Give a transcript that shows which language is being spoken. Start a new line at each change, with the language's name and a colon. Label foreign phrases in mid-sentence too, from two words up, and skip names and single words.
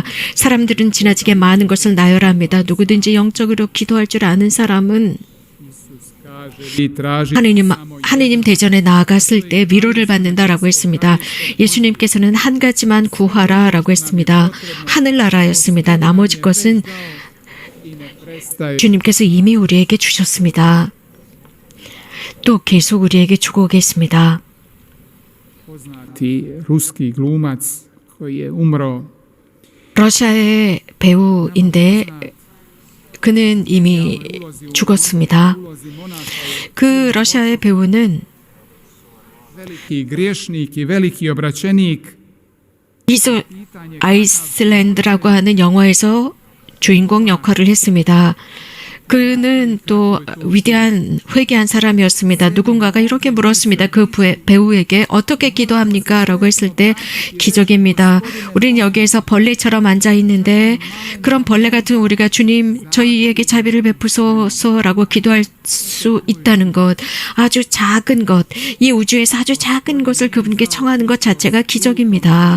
Korean: 사람들은 지나치게 많은 것을 나열합니다. 누구든지 영적으로 기도할 줄 아는 사람은 하느님 대전에 나아갔을 때 위로를 받는다라고 했습니다. 예수님께서는 한 가지만 구하라라고 했습니다. 하늘나라였습니다. 나머지 것은 주님께서 이미 우리에게 주셨습니다. 또 계속 우리에게 주고 계십니다.
Croatian: ruski glumac koji je umro
Korean: 러시아의 배우인데 그는 이미 죽었습니다. 그 러시아의 배우는
Croatian: veliki griješnik i veliki obraćenik
Korean: 아이슬란드라고 하는 영화에서 주인공 역할을 했습니다. 그는 또 위대한 회개한 사람이었습니다. 누군가가 이렇게 물었습니다. 그 배우에게 어떻게 기도합니까? 라고 했을 때 기적입니다. 우리는 여기에서 벌레처럼 앉아 있는데 그런 벌레 같은 우리가 주님 저희에게 자비를 베푸소서라고 기도할 수 있다는 것, 아주 작은 것, 이 우주에서 아주 작은 것을 그분께 청하는 것 자체가 기적입니다.